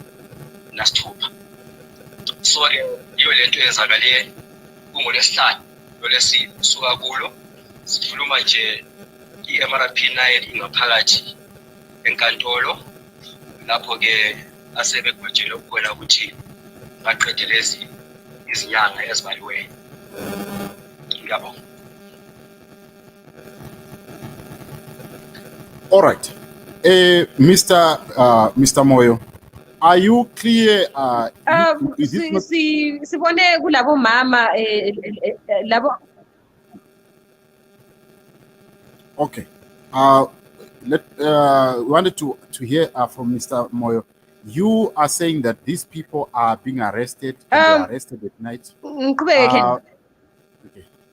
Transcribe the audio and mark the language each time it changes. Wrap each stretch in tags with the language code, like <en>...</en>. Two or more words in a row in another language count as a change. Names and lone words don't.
<nd>So-ke iyo lento eyenzakale kungolesihlanu lolesine suka kulo sikhuluma nje i-MRP9 ingaphakathi enkantolo lapho ke asebegwetshelwe khona ukuthi baqede lezi izinyanga ezibaliweyo. Ngiyabonga.</nd> <en>All right. Mr. Moyo, are you clear?</en> <nd>Sibone kulabo mama labo.</nd> <en>Okay. We wanted to hear from Mr. Moyo. You are saying that these people are being arrested and they are arrested at night. Okay.</en>